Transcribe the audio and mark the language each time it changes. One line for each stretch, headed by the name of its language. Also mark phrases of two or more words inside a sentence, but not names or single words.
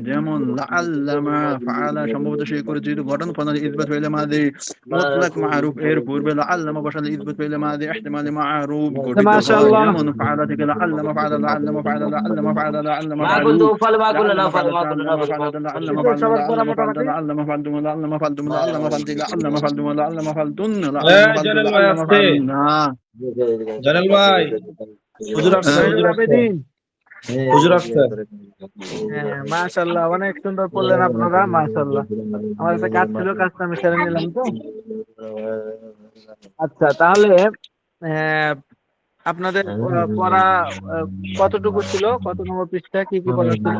Bangla: যেমন
Arabic: لعلما فعل
Bangla: সম্ভবত সে করেছে, গঠন প্রণালী
Arabic: إثبات فعل ماضي مطلق معروف
Bangla: এর পূর্বে লাআল্লামা বসালে
Arabic: إثبات فعل ماضي احتمالي معروف
Bangla: গঠিত হয়। মাশাআল্লাহ। যেমন ফাআলা থেকে
Arabic: لعلما فعل لعلما فعل لعلما فعل لعلما মা ফাআলু كنت أفعل، ما كنت লাআল্লামা নাফালু, ফাআলা ما كنت লাআল্লামা نفعل، ما ফাআলা কুনতু লাআল্লামা
Bangla: ঈদের
Arabic: ফাআলু
Bangla: সবার পড়া
Arabic: لعلما فعل
Bangla: মোটামুটি
Arabic: لعلما فعلت لعلما فعلت لعلما فعلت لعلما فعلت لعلما فعلتن
Bangla: এই
Arabic: لعلما فعلت
Bangla: জয়নাল ভাই
Arabic: লাআল্লামা
Bangla: আসছে,
Arabic: ফাআলনা।
Bangla: জয়নাল ভাই, হুজুর আসছে, জয়নুল হুজুর আসছে, আবেদিন। হুজুর আসছে। হ্যাঁ মাশাআল্লাহ, অনেক সুন্দর পড়লেন আপনারা, মাশাআল্লাহ। আমার একটা কাজ ছিল, কাজটা আমি সেরে নিলাম তো। আচ্ছা তাহলে আহ, আপনাদের পড়া কতটুকু ছিল, কত নম্বর পৃষ্ঠা, কি কি পড়া ছিল?